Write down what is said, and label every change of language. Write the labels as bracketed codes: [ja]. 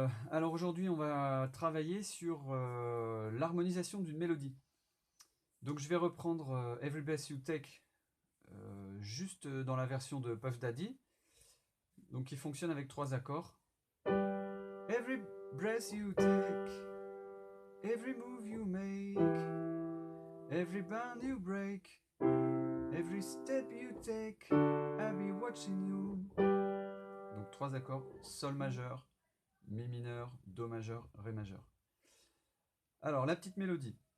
[fr] Alors aujourd'hui on va travailler sur l'harmonisation d'une mélodie. Donc je vais reprendre Every Breath You Take juste dans la version de Puff Daddy, donc qui fonctionne avec 3 accords. [en] Every breath you take, every move you make, every band you break, every step you take, I'll be watching you. [fr] Donc 3 accords, Sol majeur, Mi mineur, Do majeur, Ré majeur. Alors, la petite mélodie.